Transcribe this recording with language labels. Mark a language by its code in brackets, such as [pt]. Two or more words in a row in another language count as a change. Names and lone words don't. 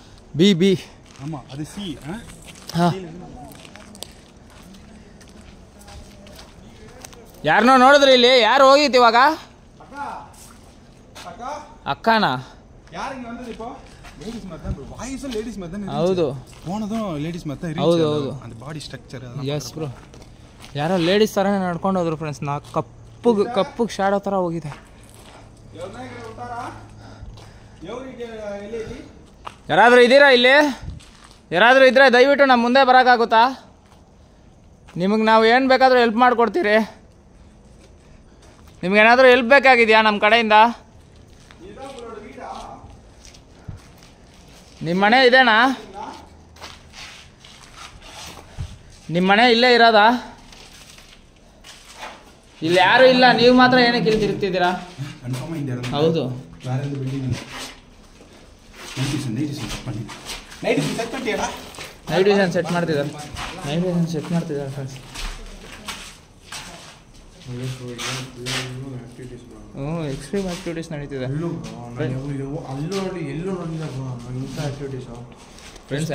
[ta] ಬಿ ஆமா அது சி [kn] ಹಾಂ ಯಾರನ್ನೋ ನೋಡಿದ್ರಿ ಇಲ್ಲಿ? ಯಾರು ಹೋಗಿತ್ತು ಇವಾಗ? ಅಕ್ಕನಾ? [ta] யார் இங்க வந்தது இப்போ? லேடிஸ் மாதிரி தான் வாய்ஸ் லேடிஸ் மாதிரி தான் [kn] ಹೌದು [ta] போனதும் லேடிஸ் மாதிரி தான் [kn] ಹೌದು ಇರುತ್ತೆ ಹೌದು அந்த [en] body structure [kn] ಅದೆಲ್ಲ [en] yes bro [kn] ಯಾರೋ ಲೇಡೀಸ್ ಥರನೇ ನಡ್ಕೊಂಡು ಹೋದ್ರು ಫ್ರೆಂಡ್ಸ್. ನಾ ಕಪ್ಪಗೆ ಶಾಡೋ ಥರ ಹೋಗಿದೆ. ಯಾರಾದರೂ ಇದ್ದೀರಾ ಇಲ್ಲಿ? ಯಾರಾದರೂ ಇದ್ದರೆ ದಯವಿಟ್ಟು ನಮ್ಮ ಮುಂದೆ ಬರೋಕ್ಕಾಗುತ್ತಾ? ನಿಮಗೆ ನಾವು ಏನು ಬೇಕಾದರೂ ಹೆಲ್ಪ್ ಮಾಡಿಕೊಡ್ತೀರಿ. ನಿಮ್ಗೇನಾದರೂ ಹೆಲ್ಪ್ ಬೇಕಾಗಿದೆಯಾ ನಮ್ಮ ಕಡೆಯಿಂದ? ನಿಮ್ಮ ಮನೆ ಇದೆನಾ? ನಿಮ್ಮ ಮನೆ ಇಲ್ಲೇ ಇರೋದಾ? ಇಲ್ಲಿ ಯಾರು ಇಲ್ಲ, ನೀವು ಮಾತ್ರ ಏನಕ್ಕೆ ಇಲ್ಲಿ ತಿರುಗ್ತಿದ್ದೀರಾ? ಕನ್ಫರ್ಮ್ ಇಂದ ಹೌದು [ta] வேற எந்த பில்டிங் இல்ல. [en] night set [ta] பண்ணியாடಾ? [en] night vision set [kn] ಮಾಡ್ತಿದ್ದಾರೆ. ಫ್ರೆಂಡ್ಸ್. [en] extreme activities [kn] ನಡೀತಿದೆ ಫ್ರೆಂಡ್ಸ್.